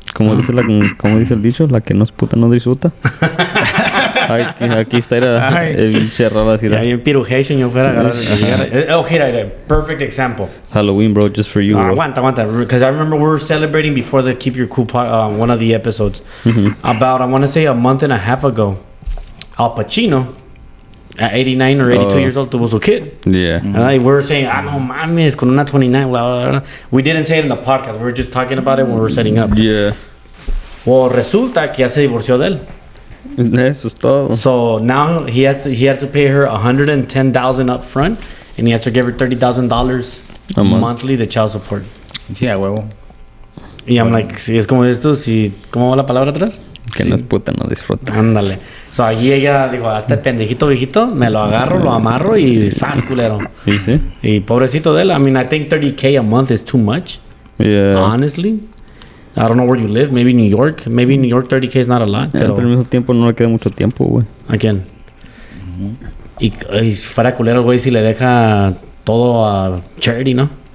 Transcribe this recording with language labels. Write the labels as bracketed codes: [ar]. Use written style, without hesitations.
[es] ¿Cómo dice el dicho? La que no es puta no disfruta. Aquí está el pinche raro así. Ya bien pirujation yo fuera a agarrar. [en] Oh, here, perfect example. Halloween, bro, just for you, bro. [es] Aguanta. [en] Because I remember we were celebrating before the Keep Your Cool one of the episodes. About, I want to say, a month and a half ago. Al Pacino, at 89 or 82 years old, [es] tuvo su kid. [en] Yeah. We were saying, [es] no mames, con una 29, [en] blah, blah, blah. We didn't say it in the podcast. We were just talking about it when we were setting up. Yeah. [es] Well, resulta que ya se divorció de él. Eso es todo. [en] So now he has to pay her $110,000 up front, and he has to give her $30,000 A month. monthly de child support. [es] Sí, a huevo. Y [en] I'm like, [es] si es como esto, si ¿cómo va la palabra atrás? Que no es puta, no disfruta. Ándale. So allí ella dijo, a este pendejito viejito me lo agarro, lo amarro y ¡zas, culero! ¿Y sí? Y pobrecito de él. [en] I mean, I think $30K a month is too much. Yeah. Honestly. I don't know where you live. Maybe New York. Maybe New York $30K is not a lot. [es] Pero al mismo tiempo no le queda mucho tiempo, güey. ¿A quién? Y si fuera culero el güey si le deja todo a charity, ¿no?